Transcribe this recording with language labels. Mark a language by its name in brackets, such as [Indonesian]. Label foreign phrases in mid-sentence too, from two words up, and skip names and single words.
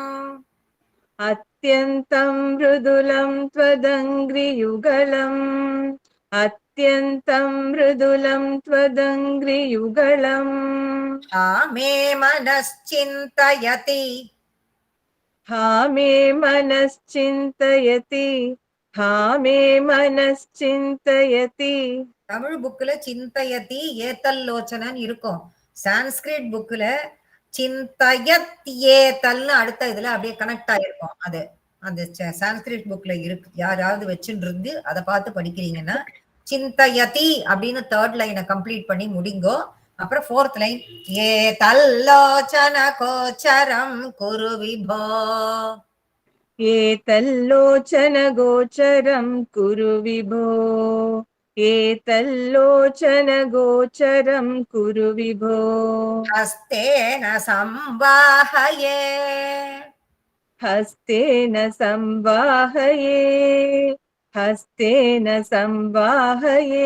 [Sanskrit] अत्यन्तं मृदुलं त्वदङ्घ्रियुगलम्, अत्यन्तं मृदुलं त्वदङ्घ्रियुगलम्, हा मे मनश्चिन्तयति, हा मे मनश्चिन्तयति, हा मे मनश्चिन्तयति. [Tamil] தமிழ் புக்ல சிந்தயதி ஏத்தல்லோச்சனன்னு இருக்கும். சான்ஸ்கிரிட் புக்ல சிந்தயத் ஏத்தல்னு அடுத்த இதுல அப்படியே கனெக்ட் ஆயிருக்கும். அது அந்த சான்ஸ்கிரிட் புக்ல இருக்கு, யாராவது வச்சுட்டு இருந்து அதை பார்த்து படிக்கிறீங்கன்னா சிந்தயதி அப்படின்னு 3rd லைனை கம்ப்ளீட் பண்ணி முடிங்கோ. அப்புறம் 4th லைன் [Sanskrit] ए तल्लोचन गोचरं कुरु विभो, एतल्लोचन गोचरं कुरु विभो, एतल्लोचन गोचरं कुरु विभो, हस्तेन संवाहये, हस्तेन संवाहये, हस्तेन संवाहये,